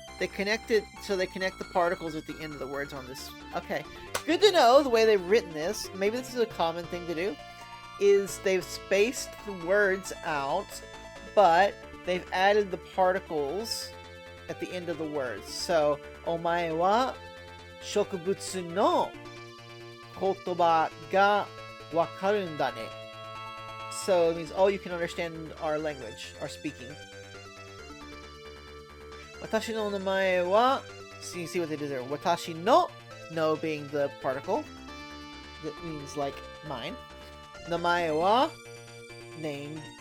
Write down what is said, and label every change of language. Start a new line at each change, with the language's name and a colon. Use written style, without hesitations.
English: They connect it, so they connect the particles at the end of the words on this. Okay. Good to know the way they've written this. Maybe this is a common thing to do. Is they've spaced the words out, but they've added the particles at the end of the words.
Japanese: So, お前は植物の言葉がわかるんだね.
English: So it means, oh, you can understand our language, our speaking.
Japanese: 私の名前は,
English: so you see what they did there.
Japanese: 私の,
English: no being the particle. That means like mine.
Japanese: 名前は,
English: named.